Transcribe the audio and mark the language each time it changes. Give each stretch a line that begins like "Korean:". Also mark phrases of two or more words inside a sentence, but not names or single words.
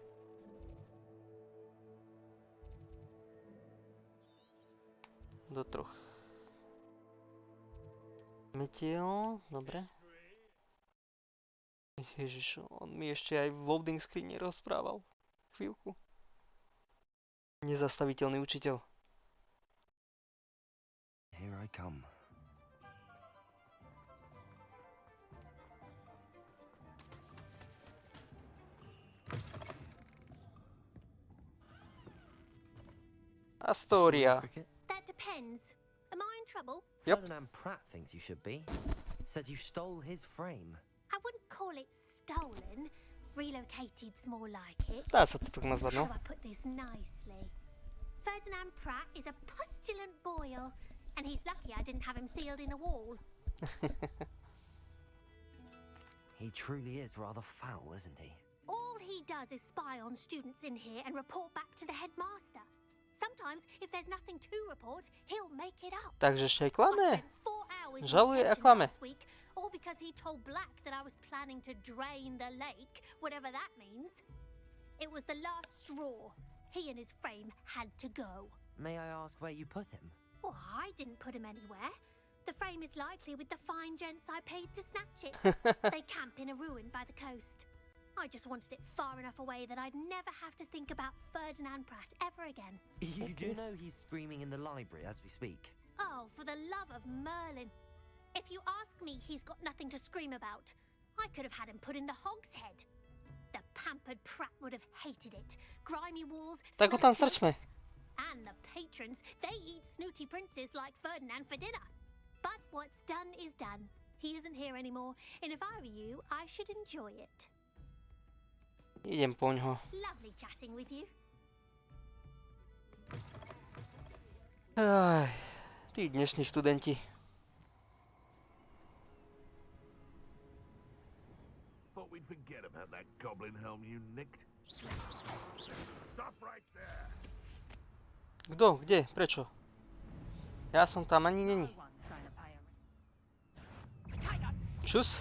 Slovak: Do troch. Metiel, dobre. Ježiš, on mi ešte aj v
English: loading screen
Slovak: nerozprával. Chvíľku. Nezastaviteľný učiteľ.
English: Here I come. Astoria. That depends. Am I in trouble? Yep. Ferdinand Pratt thinks you should be. Says you stole his frame. I wouldn't call it stolen. Relocated's more like it.
Slovak: Dá sa to tak nazvať,
English: How
Slovak: no.
English: do I put this nicely? Ferdinand Pratt is a postulant boil, and he's lucky I didn't have him sealed in a wall. He truly is rather foul, isn't he? All he does is spy on students in here and report back to the headmaster. Sometimes, if there's nothing to report, he'll make it up.
Slovak: Takže ešte aj
English: I
Slovak: klame.
English: spent 4 hours in
Slovak: Žaluje a
English: detention
Slovak: klame.
English: last week, all because he told Black that I was planning to drain the lake, whatever that means. It was the last straw. He and his frame had to go. May I ask where you put him? Well, I didn't put him anywhere. The frame is likely with the fine gents I paid to snatch it. They camp in a ruin by the coast. I just wanted it far enough away that I'd never have to think about Ferdinand Pratt ever again. You do know he's screaming in the library as we speak. Oh, for the love of Merlin. If you ask me, he's got nothing to scream about. I could have had him put in the Hog's Head. The pampered Pratt would have hated it. Grimy walls,
Slovak: Tak ho
English: smell
Slovak: tam
English: of
Slovak: strčme.
English: ghosts. And the patrons, they eat snooty princes like Ferdinand for dinner. But what's done is done. He isn't here anymore, and if I were you, I should enjoy it.
Slovak: Idem poňho.
English: Lovely chatting with you.
Slovak: Aj, tí dnešní študenti.
English: Thought we'd forget about that goblin helm you nicked. Stop right there.
Slovak: Kto? Kde? Prečo? Ja som tam ani není. Čus?